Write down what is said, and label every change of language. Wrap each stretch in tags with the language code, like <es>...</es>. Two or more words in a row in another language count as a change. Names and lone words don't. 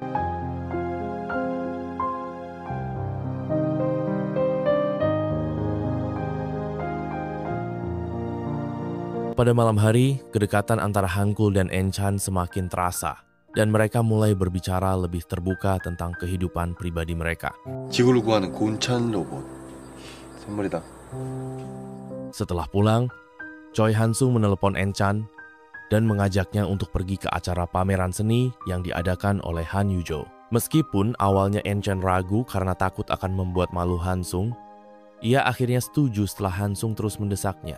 <id>Pada malam hari, kedekatan antara Hangul dan Enchan semakin terasa, dan mereka mulai berbicara lebih terbuka tentang kehidupan pribadi mereka.</id> <ko>지구를 구하는 곤찬 로봇 선물이다.</ko> <id>Setelah pulang, Choi Hansung menelepon Enchan dan mengajaknya untuk pergi ke acara pameran seni yang diadakan oleh Han Yujo. Meskipun awalnya Enchan ragu karena takut akan membuat malu Hansung, ia akhirnya setuju setelah Hansung terus mendesaknya.</id>